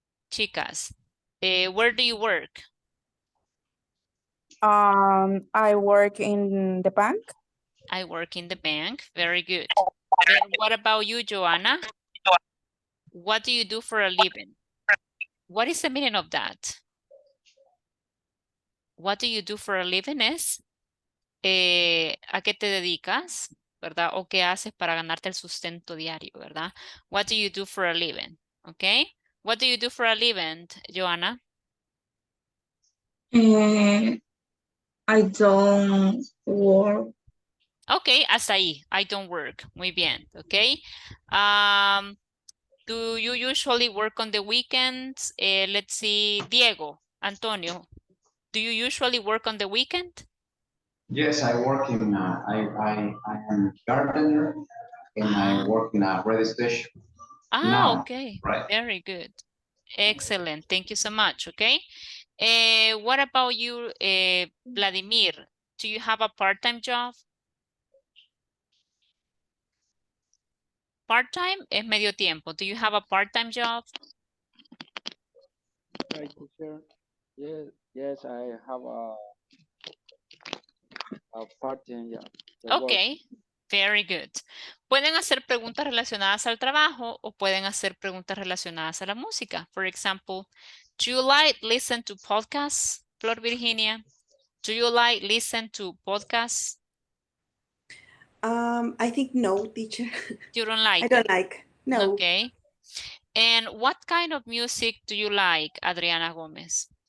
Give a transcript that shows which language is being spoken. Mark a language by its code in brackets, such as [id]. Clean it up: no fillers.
[en] Chicas, where do you work? I work in the bank. I work in the bank. Very good. And what about you, Joanna? What do you do for a living? What is the meaning of that? What do you do for a living es [es] ¿a qué te dedicas? ¿Verdad? O qué haces para ganarte el sustento diario, ¿verdad? [en] What do you do for a living? Okay. What do you do for a living, Joanna? I don't work. Okay, [es] hasta ahí. [en] I don't work. [es] Muy bien. [en] Okay. Do you usually work on the weekends? Let's see, Diego, Antonio, do you usually work on the weekend? Yes, I work in, I am gardener and I work in a radio station. Ah, okay. Right. Very good. Excellent. Thank you so much. Okay. What about you, Vladimir? Do you have a part-time job? [es] Part-time es medio tiempo. [en] Do you have a part-time job? Hi, teacher. Yes, I have a part-time job. Ok, very good. [es] Pueden hacer preguntas relacionadas al trabajo o pueden hacer preguntas relacionadas a la música. [en] For example, do you like listen to podcasts, Flor Virginia? Do you like listen to podcasts? I think no, teacher. You don't like I don't it? like. No. Okay. And what kind of music do you like, Adriana Gomez?